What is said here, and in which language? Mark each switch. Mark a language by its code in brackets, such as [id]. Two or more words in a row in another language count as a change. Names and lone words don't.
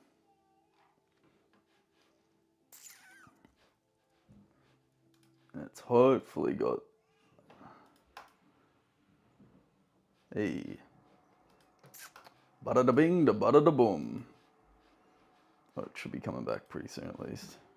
[en] And it's hopefully got, hey, bada da bing da bada da boom. Oh, it should be coming back pretty soon at least.